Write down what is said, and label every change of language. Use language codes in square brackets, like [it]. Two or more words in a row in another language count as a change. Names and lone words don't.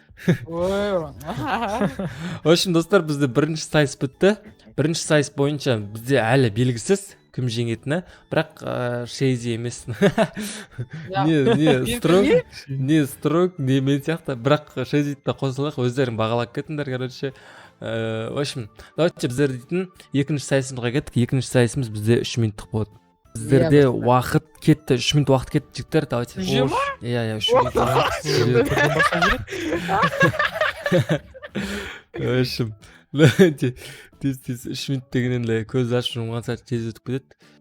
[ru] В общем, [kk] достар, бізде бірінші сайыс бітті. Бірінші сайыс бойынша бізде әлі белгісіз кім жеңетіні, бірақ Шейзи емес. Не Стронг, не мен сияқты, бірақ Шейзиді қосылақ, өздерің бағалап кеттіңдер, короче. [ru] В общем, давайте [kk] біздер дейтін екінші сайысымызға кеттік. Екінші сайысымыз бізде 3 минуттық болады. Біздерде уақыт кетті, 3 минут уақыт кетті, жігіттер, давайте. Иә, 3 минут. [ru] В общем, [kk] тез 3 минут дегенен көз ашып жұмған сәт тез өтіп кетеді.